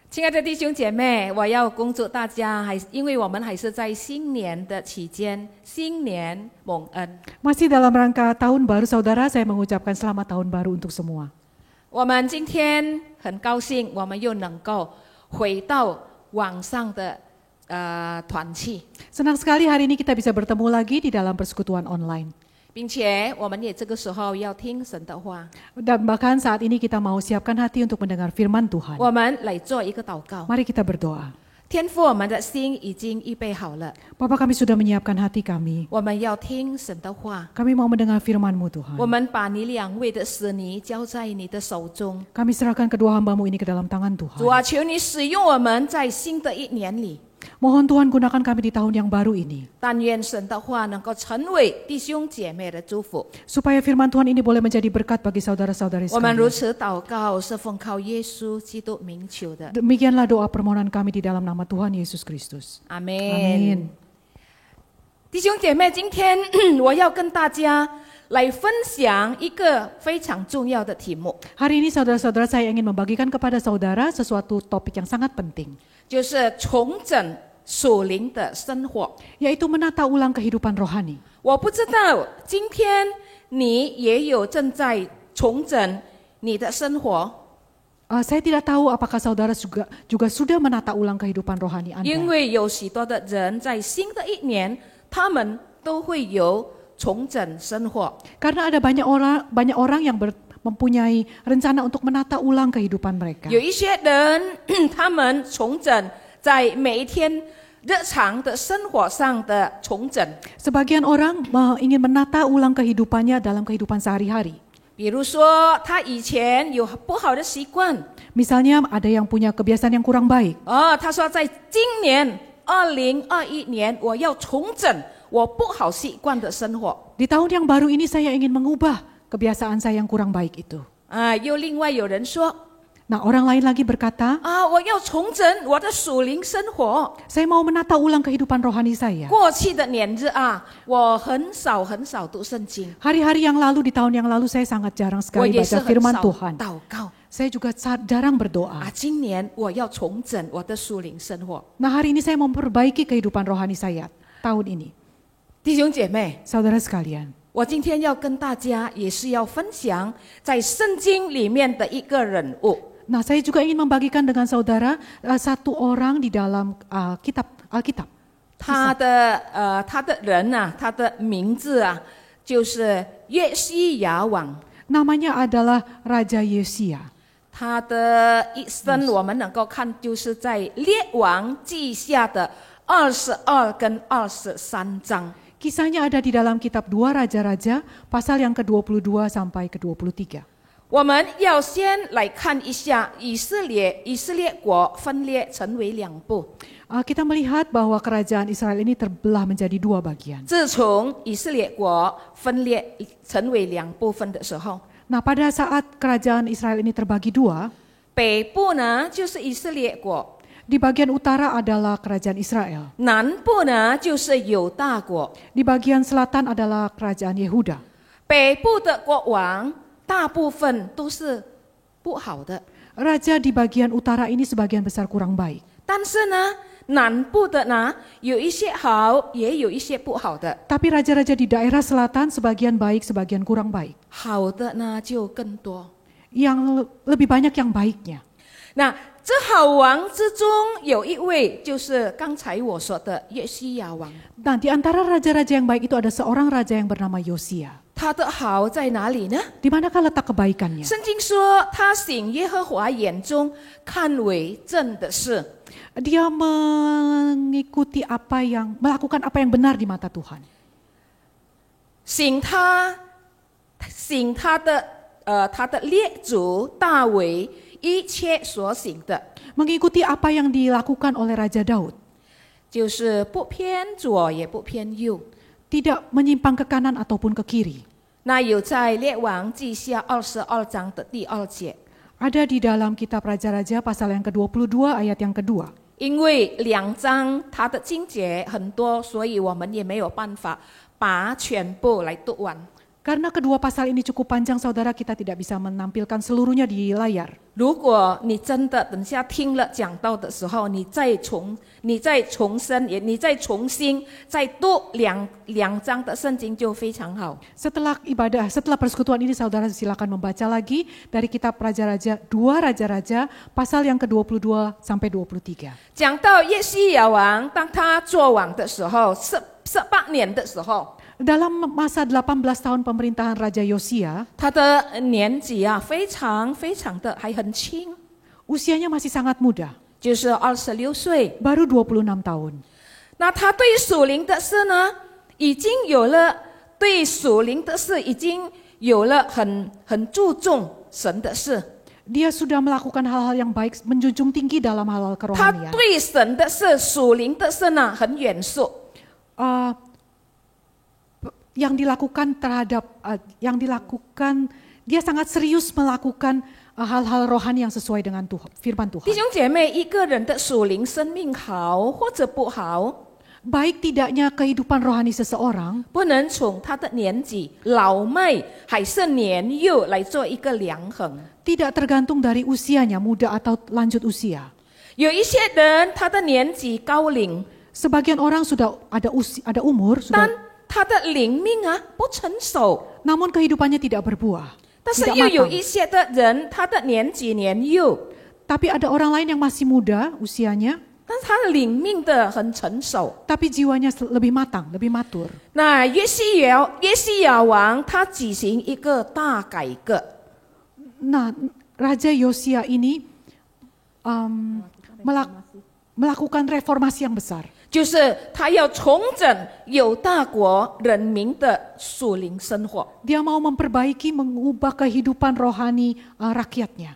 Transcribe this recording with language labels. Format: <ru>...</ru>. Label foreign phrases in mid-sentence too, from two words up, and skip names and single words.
<zh>爱的弟兄姐妹，我要恭祝大家，因为我们还是在新年的期间，新年蒙恩。</zh> <id>Masih dalam rangka tahun baru saudara, saya mengucapkan selamat tahun baru untuk semua.</id> <zh>我们今天很高兴，我们又能够回到网上的团契，</zh> <id>Senang sekali hari ini kita bisa bertemu lagi di dalam persekutuan online.</id> <zh>并且我们也这个时候要听神的话。</zh> <id>Dan bahkan saat ini kita mau siapkan hati untuk mendengar firman Tuhan.</id> <zh>我们来做一个祷告。</zh> <id>Mari kita berdoa.</id> <zh>天父，我们的心已经预备好了，</zh> <id>Bapa, kami sudah menyiapkan hati kami.</id> <zh>我们要听神的话。</zh> <id>Kami mau mendengar firman-Mu Tuhan.</id> <zh>我们把你两位的使女交在你的手中，</zh> <id>Kami serahkan kedua hamba-Mu ini ke dalam tangan</id> <zh>主</zh> <id>Tuhan.</id> <zh>啊，求你使用我们在新的一年里。</zh> <id>Mohon Tuhan gunakan kami di tahun yang baru ini.</id> <zh>但愿神的话能够成为弟兄姐妹的祝福。</zh> <id>Supaya firman Tuhan ini boleh menjadi berkat bagi saudara-saudari</id> <zh>我们如</zh> <id>sekalian.</id> <zh>此祷告，是奉靠耶稣基督名求的。</zh> <id>Demikianlah doa permohonan kami di dalam nama Tuhan Yesus Kristus.</id> <zh>阿门。</zh> <id>Amin.</id> <zh>弟兄姐妹，今天我要跟大家来分享一个非常重要的题目，</zh> <id>Hari ini saudara-saudara, saya ingin membagikan kepada saudara sesuatu topik yang sangat penting,</id> <zh>就是重整属灵的生活。</zh> <id>yaitu menata ulang kehidupan rohani.</id> <zh>我不知道今天你也有正在重整你的生活，</zh> <id>Saya tidak tahu apakah saudara juga sudah menata ulang kehidupan rohani</id> <zh>因</zh> <id>Anda.</id> <zh>为有许多的人在新的一年，他们都会有重整生活。</zh> <id>Karena ada banyak orang yang mempunyai rencana untuk menata ulang kehidupan mereka.</id> <zh>有一些人，他们重整在每一天日常的生活上的重整，</zh> <id>Sebagian orang ingin menata ulang kehidupannya dalam kehidupan sehari-hari.</id> <zh>比如说他以前有不好的习惯，</zh> <id>Misalnya ada yang punya kebiasaan yang kurang baik.</id> <zh>他说在今年2021年，我要重整我不好习惯的生活。</zh> <id>Di tahun yang baru ini saya ingin mengubah kebiasaan saya yang kurang baik itu.</id> <zh>又另外有人说，</zh> <id>Nah, orang lain lagi berkata,</id> <zh>我要重整我的属灵生活。</zh> <id>saya mau menata ulang kehidupan rohani saya.</id> <zh>过去的年日我很少读圣经，</zh> <id>Hari-hari yang lalu, di tahun yang lalu saya sangat jarang</id> <zh>我</zh> <id>sekali</id> <zh>也是</zh> <id>baca</id> <zh>很</zh> <id>firman</id> <zh>少</zh> <id>Tuhan.</id> <zh>祷告。</zh> <id>Saya juga jarang berdoa.</id> <zh>今年我要重整我的属灵生活。</zh> <id>Nah, hari ini saya memperbaiki kehidupan rohani saya tahun ini.</id> <zh>弟兄姐妹，</zh> <id>Saudara sekalian,</id> <zh>我今天要跟大家也是要分享在圣经里面的一个人物。</zh> <id>nah saya juga ingin membagikan dengan saudara satu orang di dalam Alkitab.</id> <zh>他的人他的名字就是约西亚王。</zh> <id>Namanya adalah Raja Yosia.</id> <zh>他的一生我们能够看，就是在列王记下的22跟23章。</zh> <id>Kisahnya ada di dalam kitab 2 Raja-Raja, pasal yang ke-22 sampai ke-23.</id> <zh>我们要先来看一下以色列国分裂成为两部。</zh> <id>Kita melihat bahwa kerajaan Israel ini terbelah menjadi dua bagian.</id> <zh>自从以色列国分裂成为两部分的时候，</zh> <id>Nah, pada saat kerajaan Israel ini terbagi dua,</id> <zh>北部呢就是以色列国，</zh> <id>di bagian utara adalah kerajaan Israel.</id> <zh>南部呢就是犹大国。</zh> <id>Di bagian selatan adalah kerajaan Yehuda.</id> <zh>北部的国王大部分都是不好的，</zh> <id>Raja di bagian utara ini sebagian besar kurang baik.</id> <zh>但是呢，南部的呢有一些好，也有一些不好的。</zh> <id>Tapi raja-raja di daerah selatan sebagian baik, sebagian kurang baik.</id> <zh>好的呢就更多。</zh> <id>Yang lebih banyak yang baiknya.</id> <zh>那这好王之中有一位就是刚才我说的约西亚王。</zh> <id>Nah, di antara raja-raja yang baik itu ada seorang raja yang bernama Yosia.</id> <zh>他的好在哪里呢？</zh> <id>Di manakah letak kebaikannya?</id> <zh>圣经说他行耶和华眼中看为正的事。</zh> <id>Dia melakukan apa yang benar di mata Tuhan.</id> <zh>行他的列祖大卫一切所行的，</zh> <id>Mengikuti apa yang dilakukan oleh Raja Daud.</id> <zh>就是不偏左也不偏右。</zh> <id>Tidak menyimpang ke kanan ataupun ke kiri.</id> <zh>那有在列王记下22章的第2节，</zh> <id>Ada di dalam kitab Raja-Raja pasal yang ke-22 ayat yang kedua.</id> <zh>因为2章它的经节很多，所以我们也没有办法把全部来读完。</zh> <id>Karena kedua pasal ini cukup panjang, saudara, kita tidak bisa menampilkan seluruhnya di layar.</id> <zh>如果你真的等下听了讲道的时候，你再重申，你再重新再读两章的圣经就非常好。</zh> <id>Setelah persekutuan ini, saudara silakan membaca lagi dari kitab Raja-Raja, 2 Raja-Raja, pasal yang ke-22 sampai 23.</id> <zh>讲到约西亚王，当他做王的时候，18年的时候，</zh> <id>Dalam masa 18 tahun pemerintahan Raja Yosia,</id> <zh>他的年纪啊，非常的还很轻，</zh> <id>usianya masih sangat muda,</id> <zh>就是26岁。</zh> <id>baru 26 tahun.</id> <zh>那他对属灵的事呢，已经有了很注重神的事。</zh> <id>Dia sudah melakukan hal-hal yang baik, menjunjung tinggi dalam hal-hal</id> <zh>他</zh> <id>kerohanian.</id> <zh>对神的事、属灵的事呢，很严肃。</zh> <id>Yang dilakukan, dia sangat serius melakukan hal-hal rohani yang sesuai dengan firman</id> <zh>弟</zh> <id>Tuhan.</id> <zh>兄姐妹，一个人的属灵生命好或者不好，</zh> <id>Baik tidaknya kehidupan rohani seseorang,</id> <zh>不能从他的年纪老迈还是年幼来做一个量衡。</zh> <id>tidak tergantung dari usianya, muda atau lanjut usia.</id> <zh>有一些人他的年纪高龄，</zh> <id>Sebagian orang sudah ada umur,</id> <zh>但</zh> <id>sudah,</id> <zh>他的灵命啊不成熟。</zh> <id>namun kehidupannya tidak berbuah,</id> <zh>但是</zh> <id>tidak</id> <zh>又有</zh> <id>matang.</id> <zh>一些的人，他的年纪年幼，</zh> <id>Tapi ada orang lain yang masih muda usianya,</id> <zh>但是他的灵命的很成熟。</zh> <id>tapi jiwanya lebih matang, lebih matur.</id> <zh>那约西亚王他举行一个大改革，</zh> <id>Nah, Raja Yosia ini melakukan reformasi yang besar.</id> <zh>就是他要重整犹大国人民的属灵生活，</zh> <id>Dia mau memperbaiki, mengubah kehidupan rohani rakyatnya.</id>